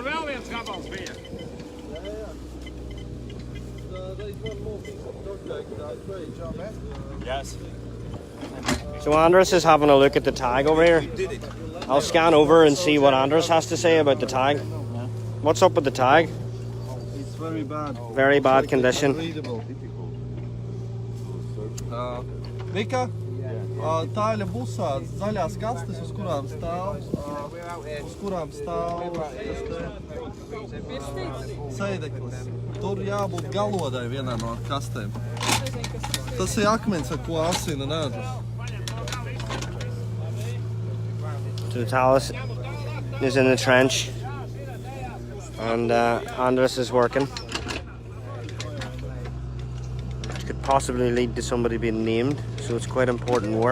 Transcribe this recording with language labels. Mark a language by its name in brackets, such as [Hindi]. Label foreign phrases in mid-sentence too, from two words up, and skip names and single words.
[English] Yes. So Andres is having a look at the tag over here. I'll scan over and see what Andres has to say about the tag. What's up with the tag? It's very bad. Very bad condition. Unreadable. [Latvian] Vika, tā ir busā zaļās kastes, uz kurām stāv sēdeklis. Tur jābūt galodai vienā no kastēm. Tas ir akmens, ar ko asina nēdus. [English] So Talis is in the trench and Andres is working. It could possibly lead to somebody being named, so it's quite important work.